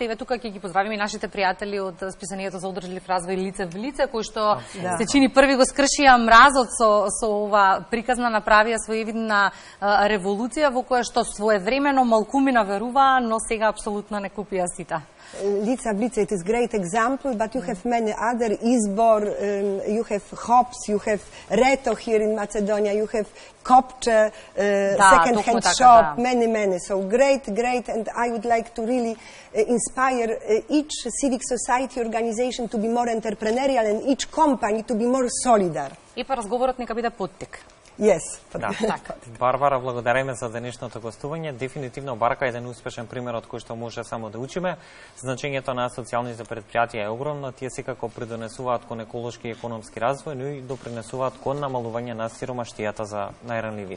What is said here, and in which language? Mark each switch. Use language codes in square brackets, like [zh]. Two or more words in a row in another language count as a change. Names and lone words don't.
[mk] Еве тука ќе ги поздравиме и нашите пријатели од списанието за одржлив развој Лице в лице, кои што се чини први го скршија мразот со ова приказна, направија своевидна револуција во која што своевремено малкумина веруваа, но сега апсолутно не купија сите. [en] Lica Blica, it is great example, but you have many other, Izbor, you have Hops, you have Reto here in Macedonia, you have Kopče, second-hand shop, many. So great, and I would like to really inspire each civic society organization to be more entrepreneurial and each company to be more solidar. [mk] И па разговорот нека биде поттик. Yes. Да, така. Барбара, благодариме за денешното гостување. Дефинитивно Барка е еден успешен пример од кој што може само да учиме. Значењето на социјалните предпријатија е огромно. Тие секако придонесуваат кон еколошки и економски развој, но и допринесуваат кон намалување на сиромаштијата за најранливите.